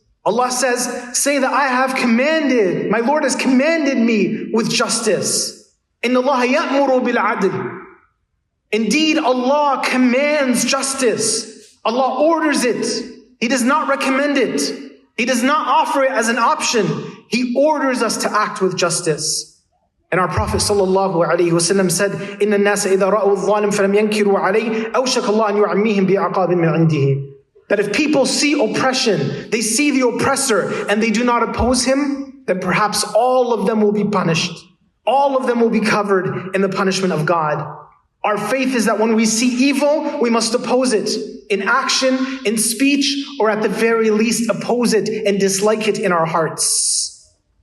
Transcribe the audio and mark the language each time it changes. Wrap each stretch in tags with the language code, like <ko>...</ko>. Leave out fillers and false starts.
<en>Allah says, say that I have commanded, my Lord has commanded me with justice.</en> <ar>إِنَّ اللَّهَ يَأْمُرُ بِالْعَدْلِ.</ar> <en>Indeed, Allah commands justice. Allah orders it. He does not recommend it. He does not offer it as an option. He orders us to act with justice. And our Prophet ﷺ said,</en> <ar>إِنَّ النَّاسَ إِذَا رَأُوا الظَّالِمَ فَلَمْ يَنْكِرُوا عَلَيْهِ أَوْشَكَ اللَّهُ أَنْ يُعَمِّيهِمْ بِعَقَابٍ مِنْ عِنْدِهِ.</ar> <en>That if people see oppression, they see the oppressor, and they do not oppose him, then perhaps all of them will be punished. All of them will be covered in the punishment of God. Our faith is that when we see evil, we must oppose it in action, in speech, or at the very least oppose it and dislike it in our hearts.</en>